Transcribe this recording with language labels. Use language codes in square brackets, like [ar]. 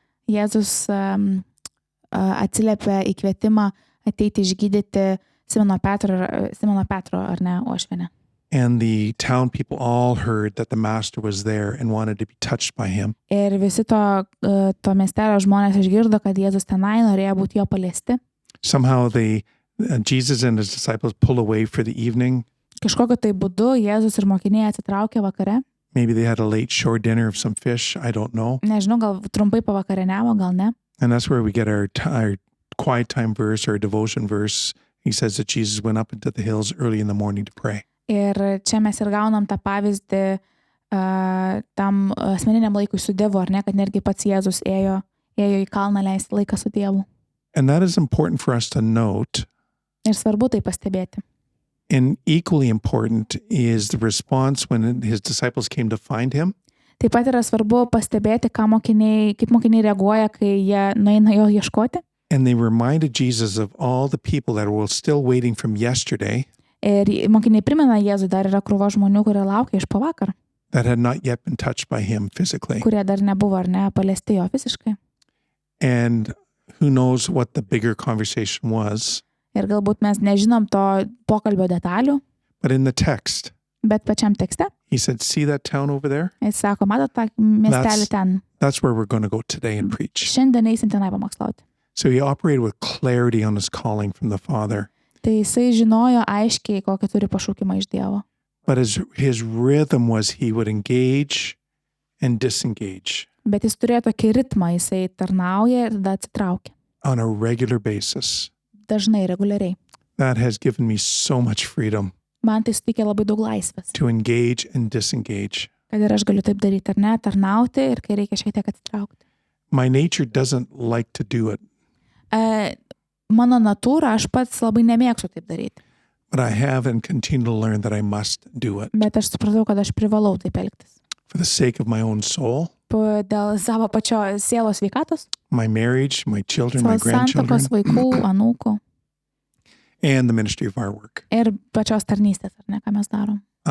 [lt] Jėzus atsiliepė į kvietimą ateiti išgydyti Simono Petro ar ne uošvienę. [en] And the town people all heard that the master was there and wanted to be touched by him. [lt] Ir visi to miestelio žmonės išgirdo, kad Jėzus tenai norėjo būti jo paliesti. [en] Somehow Jesus and his disciples pull away for the evening. [lt] Kažkokiu tai būdu Jėzus ir mokiniai atsitraukė vakare. [en] Maybe they had a late shore dinner of some fish. I don't know. [lt] Nežinau, gal trumpai pavakarieniavo, gal ne. [en] And that's where we get our quiet time verse, our devotion verse. He says that Jesus went up into the hills early in the morning to pray. [lt] Ir čia mes ir gaunam tą pavyzdį tam asmeniniam laikui su Dievu, ar ne, kad netgi pats Jėzus ėjo į kalną leisti laiką su Dievu. [en] And that is important for us to note. [lt] Ir svarbu tai pastebėti. [en] And equally important is the response when his disciples came to find him. [lt] Taip pat yra svarbu pastebėti, kaip mokiniai reaguoja, kai jie nueina jo ieškoti. [en] And they reminded Jesus of all the people that were still waiting from yesterday. [lt] Ir mokiniai primena Jėzui, dar yra krūva žmonių, kurie laukia iš pavakar. [en] That had not yet been touched by him physically. [lt] Kurie dar nebuvo ar ne paliesti jo fiziškai. [en] And who knows what the bigger conversation was. [lt] Ir galbūt mes nežinom to pokalbio detalių, [en] But in the text, [lt] bet pačiam tekste [en] he said, see that town over there? [lt] jis sako, matot tą miestelį ten, [en] That's where we're going to go today and preach. [lt] šiandien eisim tenai pamokslauti. [en] So he operated with clarity on his calling from the Father. [lt] Tai jisai žinojo aiškiai, kokį turi pašaukimą iš Dievo. [en] But his rhythm was he would engage and disengage [lt] Bet jis turėjo tokį ritmą, jisai tarnauja ir tada atsitraukia. [en] on a regular basis. [lt] Dažnai, reguliariai. [en] That has given me so much freedom [lt] Man tai suteikia labai daug laisvės, [en] to engage and disengage. [lt] kad ir aš galiu taip daryti ar ne, tarnauti ir kai reikia šiek tiek atsitraukti. [en] My nature doesn't like to do it, [lt] Mano natūra, aš pats labai nemėgstu taip daryti. [en] but I have and continue to learn that I must do it [lt] Bet aš supratau, kad aš privalau taip elgtis. [en] for the sake of my own soul, [lt] Dėl savo pačio sielos sveikatos, [en] my marriage, my children, my [lt] savo [en] grandchildren, [lt] santuokos, vaikų, anūkų [en] and the ministry of our work. [lt] ir pačios tarnystės, ar ne, ką mes darom.